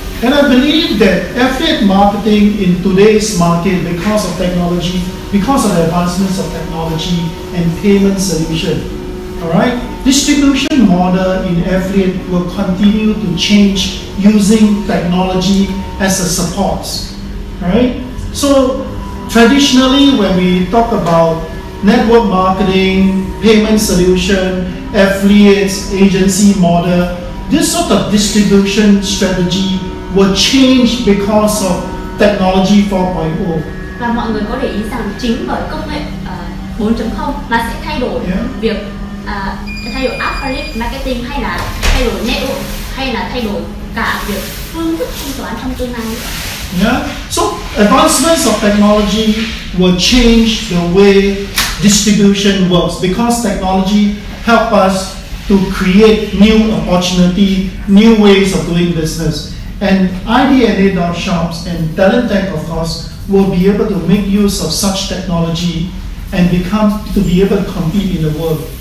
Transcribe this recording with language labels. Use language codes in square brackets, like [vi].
[en] And I believe that affiliate marketing in today's market, because of technology, because of the advancements of technology and payment solution, all right, distribution model in affiliate will continue to change using technology as a support, right? So traditionally, when we talk about network marketing, payment solution, affiliates, agency model, this sort of distribution strategy will change because of technology 4.0. [vi] Và mọi người có để ý rằng chính bởi công nghệ 4.0 mà sẽ thay đổi việc thay đổi affiliate marketing, hay là thay đổi network, hay là thay đổi cả việc phương thức thanh toán trong tương lai. Yeah. [en] So advancements of technology will change the way distribution works because technology help us to create new opportunity, new ways of doing business. And ID&A shops and Talent Tech, of course, will be able to make use of such technology and become to be able to compete in the world.